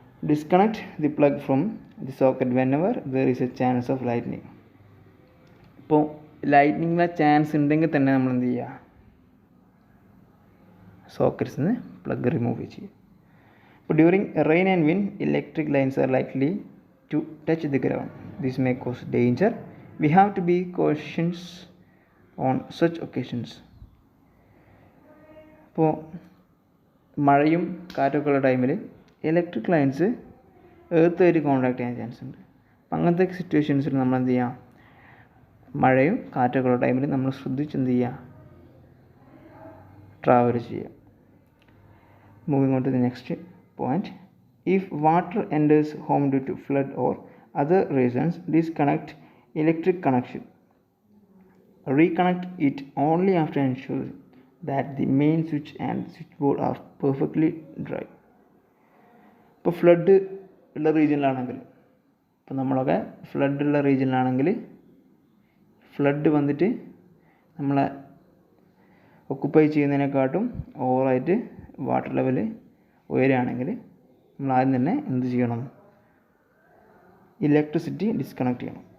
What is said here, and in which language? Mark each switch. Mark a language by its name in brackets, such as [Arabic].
[English] Disconnect the plug from the socket whenever there is a chance of lightning. [Malayalam] ഇപ്പോൾ ലൈറ്റ്നിങ്ങിലെ chance ഉണ്ടെങ്കിൽ തന്നെ നമ്മൾ എന്ത് ചെയ്യുക, സോക്കറ്റ്സിൽ നിന്ന് പ്ലഗ് റിമൂവ് ചെയ്യുക. [English] ഇപ്പോൾ during rain and wind electric lines are likely to touch the ground. This may cause danger. We have to be cautious on such occasions. [Malayalam] ഇപ്പോൾ മഴയും കാറ്റൊക്കെ ഉള്ള ടൈമിൽ ഇലക്ട്രിക് ലൈൻസ് എർത്തുമായിട്ട് കോണ്ടാക്ട് ചെയ്യാൻ ചാൻസ് ഉണ്ട്. അപ്പം അങ്ങനത്തെ സിറ്റുവേഷൻസിൽ നമ്മൾ എന്ത് ചെയ്യുക, മഴയും കാറ്റൊക്കെ ഉള്ള ടൈമിൽ നമ്മൾ ശ്രദ്ധിച്ച് എന്ത് ചെയ്യുക, ട്രാവൽ ചെയ്യുക. [English] Moving on to the next point. If water enters home due to flood or other reasons, disconnect electric connection. Reconnect it only after ensuring that the main switch and switchboard are perfectly dry. [Malayalam] ഇപ്പോൾ flood ഉള്ള റീജിയനിലാണെങ്കിൽ, ഇപ്പോൾ നമ്മളൊക്കെ flood ഉള്ള റീജിയനിലാണെങ്കിൽ flood വന്നിട്ട് നമ്മളെ occupy ചെയ്യുന്നതിനെക്കാട്ടും ഓവറായിട്ട് water level ഉയരുകയാണെങ്കിൽ നമ്മൾ ആദ്യം തന്നെ എന്ത് ചെയ്യണം, ഇലക്ട്രിസിറ്റി ഡിസ്കണക്ട് ചെയ്യണം.